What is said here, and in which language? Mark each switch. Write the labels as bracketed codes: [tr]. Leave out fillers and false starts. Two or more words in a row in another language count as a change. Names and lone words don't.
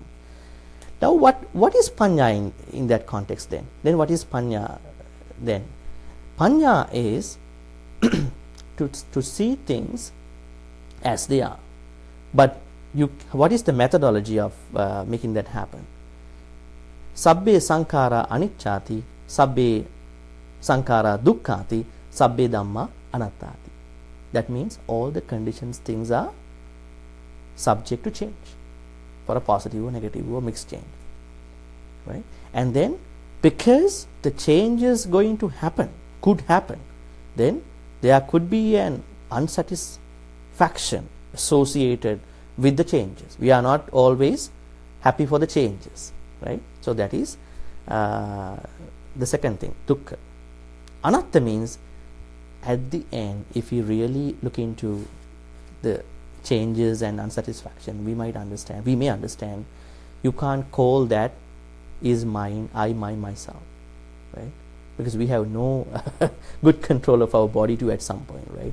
[en] Now what is Panya in that context then? Then what is Panya then? Panya is to see things as they are. But what is the methodology of making that happen? [pi] Sabbe Sankara Anicchati, Sabbe Sankara Dukkhati, Sabbe Dhamma Anattati. [en] That means all the conditions, things are subject to change for a positive or negative or mixed change. Right? And then because the change is going to happen, could happen, then there could be an unsatisfaction associated with the changes. We are not always happy for the changes, right? So that is the second thing, dukkha. Anatta means at the end, if you really look into the changes and unsatisfaction, we may understand, you can't call that is mine, I, myself, right? Because we have no good control of our body too at some point, right?